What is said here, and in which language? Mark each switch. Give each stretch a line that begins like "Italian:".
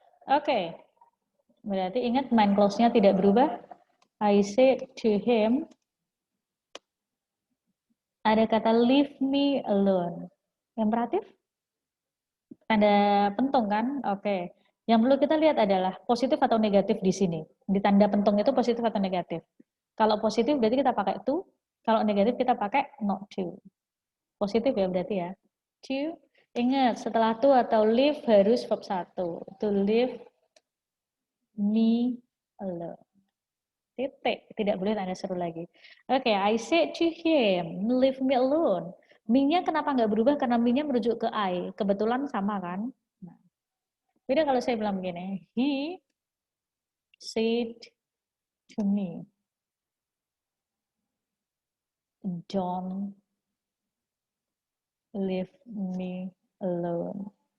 Indonesian: Oke, berarti ingat main clause-nya tidak berubah.
English: I said to him,
Indonesian: ada kata
English: leave me alone.
Indonesian: Imperatif? Tanda pentung kan? Oke. Yang perlu kita lihat adalah positif atau negatif di sini. Di tanda pentung itu positif atau negatif. Kalau positif berarti kita pakai to, kalau negatif kita pakai not to. Positif ya berarti ya. To, ingat setelah to atau leave harus verb 1.
English: To leave me alone.
Indonesian: Titik, tidak boleh tanda seru lagi.
English: Oke, I said to him, leave me alone.
Indonesian: Me-nya kenapa nggak berubah? Karena me-nya merujuk ke I. Kebetulan sama kan? Nah, beda kalau saya bilang begini,
English: he said to me, don't leave me alone.